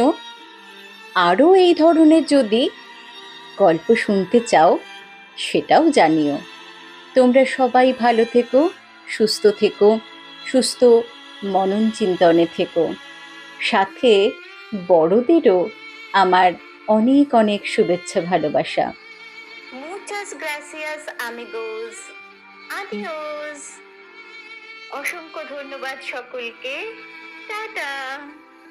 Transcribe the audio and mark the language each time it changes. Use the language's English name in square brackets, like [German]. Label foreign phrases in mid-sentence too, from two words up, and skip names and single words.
[Bangla] আরও এই ধরনের যদি গল্প শুনতে চাও সেটাও জানিও। তোমরা সবাই ভালো থেকো, সুস্থ মনন চিন্তনে থেকো। সাথে বড়দেরও আমার অনেক অনেক শুভেচ্ছা, ভালোবাসা। [Spanish] Muchas gracias, amigos. Adios. [Bangla] অসংখ্য ধন্যবাদ সকলকে। টাটা।